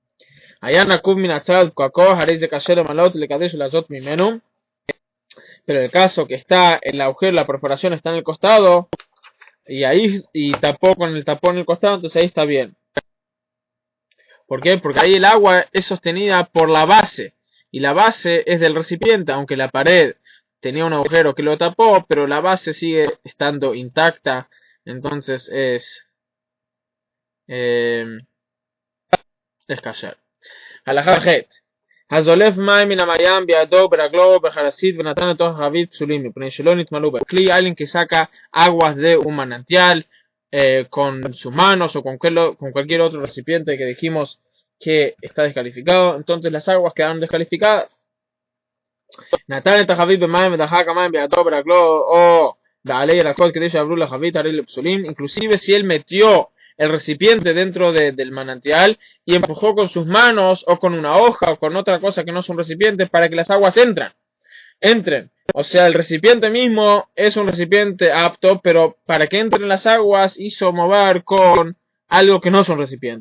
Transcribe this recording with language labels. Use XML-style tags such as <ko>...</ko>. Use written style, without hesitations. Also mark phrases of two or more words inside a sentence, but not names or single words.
<es>Pero el caso que está el agujero, la perforación está en el costado, y tapó con el tapón en el costado, entonces ahí está bien. ¿Por qué? Porque ahí el agua es sostenida por la base, y la base es del recipiente, aunque la pared tenía un agujero que lo tapó, pero la base sigue estando intacta, entonces es kasher.</es> <he>הלכה חית. הזולף מים מן המים בידו ברגלו בחרסית ונתן לתוך החבית פסולים מפני שלא נתמלאו בכלי.</he> <es>Alguien que saca aguas de un manantial con sus manos o con cualquier otro recipiente que dijimos que está descalificado, entonces las aguas quedaron descalificadas.</es> <he>נתן את החבית במים ודחק המים בידו ברגלו או בעלי ירקות כדי שיעברו לחבית הרי לפסולים.</he> <es>Inclusive si él metió el recipiente dentro del manantial y empujó con sus manos o con una hoja o con otra cosa que no es un recipiente para que las aguas entran. entren. O sea, el recipiente mismo es un recipiente apto, pero para que entren las aguas hizo mover con algo que no es un recipiente.</es>